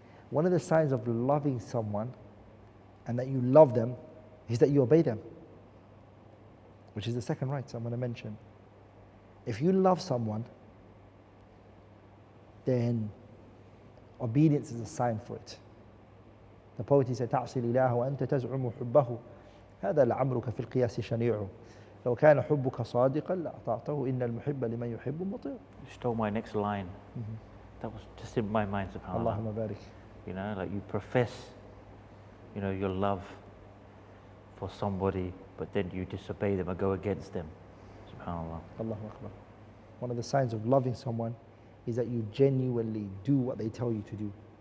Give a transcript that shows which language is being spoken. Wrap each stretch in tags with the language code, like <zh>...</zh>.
<en>One of the signs of loving someone and that you love them is that you obey them, which is the second right I'm going to mention. If you love someone, then obedience is a sign for it. The poet said,</en> <ar>تعصي الإله وأنت تزعم حبه هذا لعمرك في القياس شنيع لو كان حبك صادقا لأطعته إن المحب لمن يحب مطيع.</ar> <en>You stole my next line. That was just in my mind, subhanAllah.</en> <ar>Allahumma barik.</ar> <en>You know, like you profess, you know, your love for somebody, but then you disobey them or go against them.</en> <ar>SubhanAllah. Allahu Akbar.</ar> <en>One of the signs of loving someone is that you genuinely do what they tell you to do.</en>